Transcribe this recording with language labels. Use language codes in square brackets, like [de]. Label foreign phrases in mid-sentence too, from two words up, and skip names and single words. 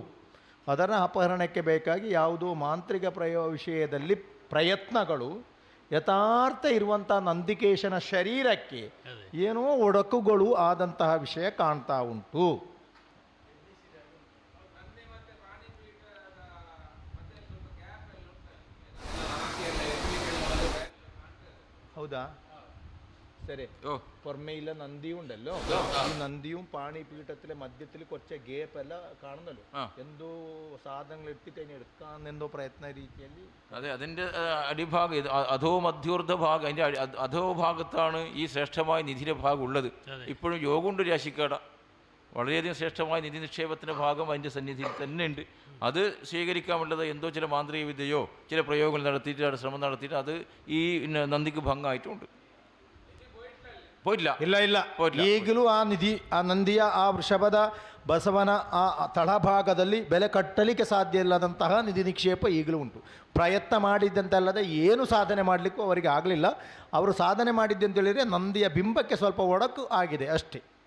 [kn] ಅದರ ಅಪಹರಣಕ್ಕೆ ಬೇಕಾಗಿ ಯಾವುದೋ ಮಾಂತ್ರಿಕ ವಿಷಯದಲ್ಲಿ ಪ್ರಯತ್ನಗಳು ಯಥಾರ್ಥ ಇರುವಂಥ ನಂದಿಕೇಶನ ಶರೀರಕ್ಕೆ ಏನೋ ಒಡಕುಗಳು ಆದಂತಹ ವಿಷಯ ಕಾಣ್ತಾ ಉಂಟು. ಹೌದಾ? ಸರಿ, [ml] പൊറമേയില്ല നന്ദി ഉണ്ടല്ലോ, ഈ നന്ദിയും പാണിപീഠത്തിലെ മധ്യത്തിൽ കുറച്ച് ഗ്യാപ്പ് ಎಲ್ಲ കാണുന്നല്ലോ. എന്തോ സാധനങ്ങൾ എടുത്തിട്ട് അതിനെ എടുക്കാന്നെന്തോ പ്രയത്ന രീതിಯಲ್ಲಿ. അതെ, അതിൻ്റെ അടിഭാഗം ഇത് അധോ മധ്യോർദ്ധ ഭാഗം, അതിൻ്റെ അധോ ഭാഗത്താണ് ഈ ശ്രേഷ്ഠമായ നിധിയുടെ ഭാഗം ഉള്ളത്. ഇപ്പോഴും യോഗമുണ്ട് രാശിക്കാട. വളരെയധികം ശ്രേഷ്ഠമായ നിധി നിക്ഷേപത്തിൻ്റെ ഭാഗം അതിൻ്റെ സന്നിധിയിൽ തന്നെ ഉണ്ട്. അത് സ്വീകരിക്കാനുള്ളത് എന്തോ ചില മാന്ത്രിക വിദ്യയോ ചില പ്രയോഗങ്ങൾ നടത്തിയിട്ട് ശ്രമം നടത്തിയിട്ട് അത് ഈ നന്ദിക്ക് ഭംഗമായിട്ടുമുണ്ട്. [kn] ಇಲ್ಲ ಈಗಲೂ ಆ ನಂದಿಯ ಆ ವೃಷಭದ ಬಸವನ ಆ ತಳಭಾಗದಲ್ಲಿ ಬೆಲೆ ಕಟ್ಟಲಿಕ್ಕೆ ಸಾಧ್ಯ ಇಲ್ಲದಂತಹ ನಿಧಿ ನಿಕ್ಷೇಪ ಈಗಲೂ ಉಂಟು. ಪ್ರಯತ್ನ ಮಾಡಿದ್ದಂತಲ್ಲದೆ ಏನು ಸಾಧನೆ ಮಾಡಲಿಕ್ಕೂ ಅವರಿಗೆ ಆಗಲಿಲ್ಲ. ಅವರು ಸಾಧನೆ ಮಾಡಿದ್ದಂತೇಳಿದರೆ ನಂದಿಯ ಬಿಂಬಕ್ಕೆ ಸ್ವಲ್ಪ ಒಡಕು ಆಗಿದೆ ಅಷ್ಟೇ.